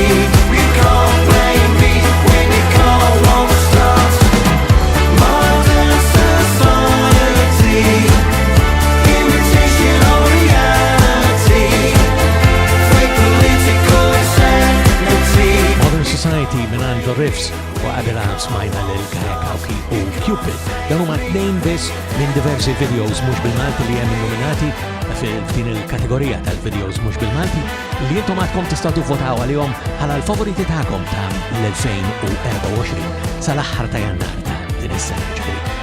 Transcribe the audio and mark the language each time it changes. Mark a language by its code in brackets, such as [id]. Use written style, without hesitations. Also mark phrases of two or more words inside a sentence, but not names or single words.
[en] You can't blame me when your car won't start. Modern society, imitation of reality, fake political insanity. [mt] Modern Society minn The Riffs u qabel smajna l-Kawki u Cupid. Dan huma tnejn biss minn diversi videos mhux bil-Malti li hemm nominati f'din il-kategorija tal-videos mhux bil-Malti li intom għadkom tistgħu tivvotaw għalihom bħala l-favoriti tagħkom ta' l-2024 sal-aħħar ta' Jannar ta' din is-sena ġifieri.